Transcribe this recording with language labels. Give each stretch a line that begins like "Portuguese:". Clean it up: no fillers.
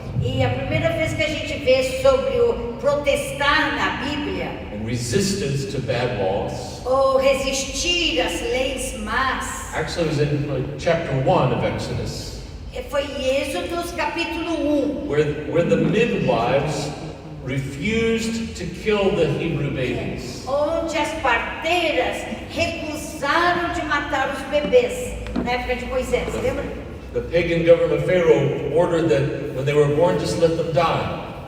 Portuguese: E a primeira vez que a gente vê sobre o protestar na Bíblia,
English: and resistance to bad laws.
Portuguese: Ou resistir às leis más.
English: Actually, it was in chapter 1 of Exodus.
Portuguese: Foi Êxodo capítulo 1.
English: Where the midwives refused to kill the Hebrew babies.
Portuguese: Onde as parteiras recusaram de matar os bebês na época de Moisés, lembra?
English: The pagan government of Pharaoh ordered that when they were born, just let them die.